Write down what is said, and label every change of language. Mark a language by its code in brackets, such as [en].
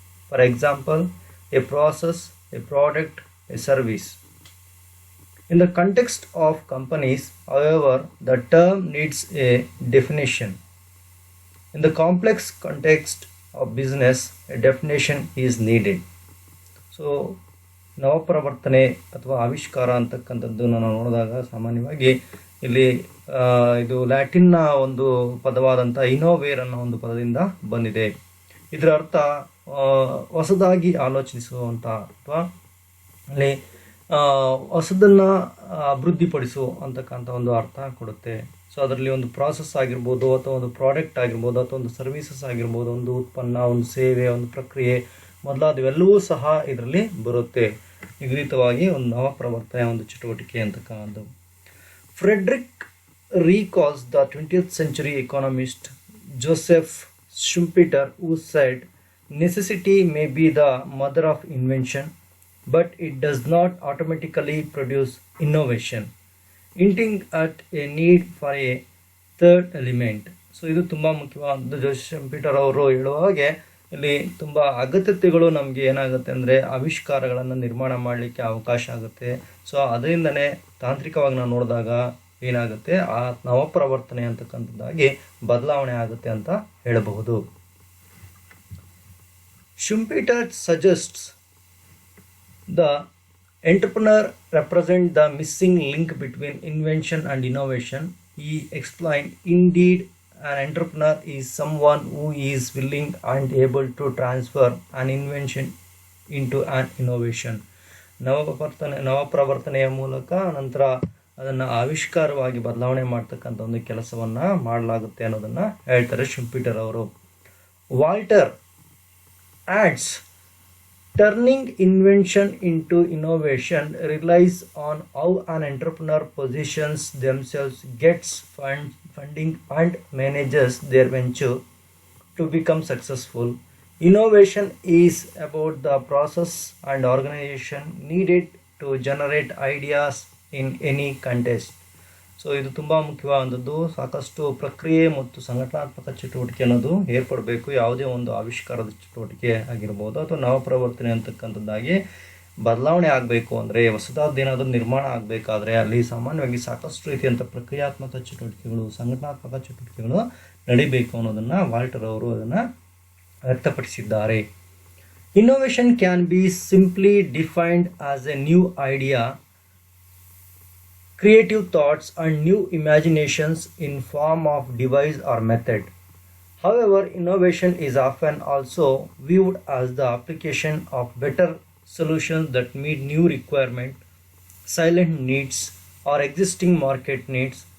[en] For example, a process, a product, a service. In the context of companies, however, the term needs a definition. In the complex context of business, a definition is needed. [kn] So ನವಪ್ರವರ್ತನೆ ಅಥವಾ ಆವಿಷ್ಕಾರ ಅಂತಕ್ಕಂಥದ್ದು ನಾವು ನೋಡಿದಾಗ ಸಾಮಾನ್ಯವಾಗಿ ಇಲ್ಲಿ ಇದು ಲ್ಯಾಟಿನ್ನ ಒಂದು ಪದವಾದಂಥ ಇನೋವೇರ್ ಅನ್ನೋ ಒಂದು ಪದದಿಂದ ಬಂದಿದೆ. ಇದರ ಅರ್ಥ ಹೊಸದಾಗಿ ಆಲೋಚಿಸುವಂಥ ಅಥವಾ ಅಲ್ಲಿ ಹೊಸದನ್ನು ಅಭಿವೃದ್ಧಿಪಡಿಸು ಅಂತಕ್ಕಂಥ ಒಂದು ಅರ್ಥ ಕೊಡುತ್ತೆ. ಸೊ ಅದರಲ್ಲಿ ಒಂದು ಪ್ರಾಸೆಸ್ ಆಗಿರ್ಬೋದು ಅಥವಾ ಒಂದು ಪ್ರಾಡಕ್ಟ್ ಆಗಿರ್ಬೋದು ಅಥವಾ ಒಂದು ಸರ್ವೀಸಸ್ ಆಗಿರ್ಬೋದು, ಒಂದು ಉತ್ಪನ್ನ, ಒಂದು ಸೇವೆ, ಒಂದು ಪ್ರಕ್ರಿಯೆ ಮೊದಲಾದವೆಲ್ಲವೂ ಸಹ ಇದರಲ್ಲಿ ಬರುತ್ತೆ. ನಿಗದಿತವಾಗಿ ಒಂದು ನವಪ್ರವರ್ತನೆ ಒಂದು ಚಟುವಟಿಕೆ ಅಂತಕ್ಕಂಥದ್ದು. [en] Frederick recalls the 20th century economist Joseph Schumpeter, who said, "Necessity may be the mother of invention, but it does not automatically produce innovation," hinting at a need for a third element. [kn] So ಇದು ತುಂಬ ಮುಖ್ಯವಾದ Joseph ಶಂಪೀಟರ್ ಅವರು ಹೇಳುವ ಹಾಗೆ ಇಲ್ಲಿ ತುಂಬ ಅಗತ್ಯತೆಗಳು ನಮಗೆ ಏನಾಗುತ್ತೆ ಅಂದರೆ ಆವಿಷ್ಕಾರಗಳನ್ನು ನಿರ್ಮಾಣ ಮಾಡಲಿಕ್ಕೆ ಅವಕಾಶ ಆಗುತ್ತೆ. ಸೊ ಅದರಿಂದನೇ ತಾಂತ್ರಿಕವಾಗಿ ನಾವು ನೋಡಿದಾಗ ಏನಾಗುತ್ತೆ, ಆ ನವಪ್ರವರ್ತನೆ ಅಂತಕ್ಕಂಥದ್ದಾಗಿ ಬದಲಾವಣೆ ಆಗುತ್ತೆ ಅಂತ ಹೇಳಬಹುದು. [en] Schumpeter suggests the entrepreneur represent the missing link between invention and innovation. He explained, "Indeed, an entrepreneur is someone who is willing and able to transfer an invention into an innovation." [kn] ನವಪ್ರವರ್ತನೆಯ ಮೂಲಕ ನಂತರ ಅದನ್ನು ಆವಿಷ್ಕಾರವಾಗಿ ಬದಲಾವಣೆ ಮಾಡ್ತಕ್ಕಂಥ ಒಂದು ಕೆಲಸವನ್ನು ಮಾಡಲಾಗುತ್ತೆ ಅನ್ನೋದನ್ನು ಹೇಳ್ತಾರೆ ಶುಂಪೀಟರ್ ಅವರು. [en] Walter adds, "Turning invention into innovation relies on how an entrepreneur positions themselves, gets funding and manages their venture to become successful. Innovation is about the process and organization needed to generate ideas in any contest." [kn] So ಇದು ತುಂಬ ಮುಖ್ಯವಾದದ್ದು. ಸಾಕಷ್ಟು ಪ್ರಕ್ರಿಯೆ ಮತ್ತು ಸಂಘಟನಾತ್ಮಕ ಚಟುವಟಿಕೆ ಅನ್ನೋದು ಏರ್ಪಡಬೇಕು. ಯಾವುದೇ ಒಂದು ಆವಿಷ್ಕಾರದ ಚಟುವಟಿಕೆ ಆಗಿರ್ಬೋದು ಅಥವಾ ನವಪ್ರವರ್ತನೆ ಅಂತಕ್ಕಂಥದ್ದಾಗಿ ಬದಲಾವಣೆ ಆಗಬೇಕು ಅಂದರೆ, ಹೊಸದಾದ್ದೇನಾದರೂ ನಿರ್ಮಾಣ ಆಗಬೇಕಾದ್ರೆ ಅಲ್ಲಿ ಸಾಮಾನ್ಯವಾಗಿ ಸಾಕಷ್ಟು ರೀತಿಯಂಥ ಪ್ರಕ್ರಿಯಾತ್ಮಕ ಚಟುವಟಿಕೆಗಳು, ಸಂಘಟನಾತ್ಮಕ ಚಟುವಟಿಕೆಗಳು ನಡಿಬೇಕು ಅನ್ನೋದನ್ನು ವಾಲ್ಟರ್ ಅವರು ಅದನ್ನು ವ್ಯಕ್ತಪಡಿಸಿದ್ದಾರೆ. [en] Innovation can be simply defined as a new idea, creative thoughts and new imaginations in form of device or method. However, innovation is often also viewed as the application of better solutions that meet new requirements, silent needs or existing market needs.